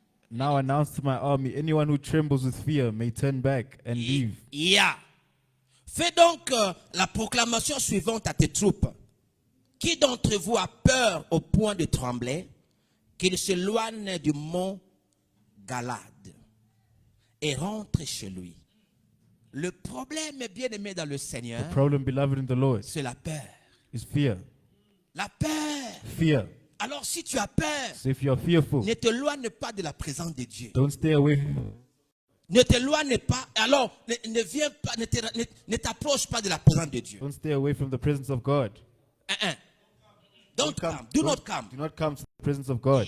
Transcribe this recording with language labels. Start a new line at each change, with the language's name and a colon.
English: Now announce to my army, anyone who trembles with fear may turn back and leave. Yeah.
French: Fais donc la proclamation suivante à tes troupes. Qui d'entre vous a peur au point de trembler, qu'il s'éloigne du mont Galade et rentre chez lui? Le problème, bien-aimé dans le Seigneur,
English: The problem, beloved in the Lord,
French: c'est la peur.
English: is fear.
French: La peur.
English: Fear.
French: Alors si tu as peur,
English: So if you are fearful,
French: ne t'éloigne pas de la présence de Dieu.
English: don't stay away.
French: Ne t'éloigne pas. Alors, ne viens pas, ne t'approche pas de la présence de Dieu.
English: Don't stay away from the presence of God. Don't come. Do not come. Do not come to the presence of God.